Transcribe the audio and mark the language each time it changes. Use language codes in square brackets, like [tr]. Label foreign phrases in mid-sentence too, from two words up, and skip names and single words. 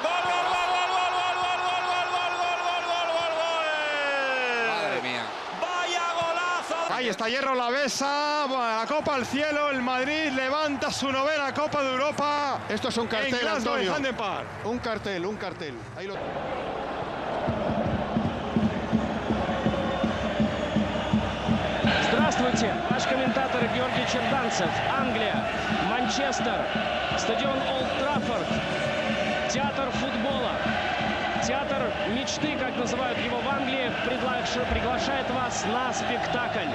[es] ¡Gol, gol, gol, gol, gol, gol, gol, gol, gol, gol, gol, gol, gol! Madre mía. ¡Vaya golazo! Ahí está Hierro, la besa. La Copa al cielo. El Madrid levanta su novena Copa de Europa. Esto es un cartel, Antonio. Un cartel, un cartel. Ahí lo... [ru] Здравствуйте, ваш комментатор Георгий Черданцев. Англия, Манчестер, стадион Олд Траффорд, театр футбола, театр мечты, как называют его в Англии, приглашает вас на спектакль.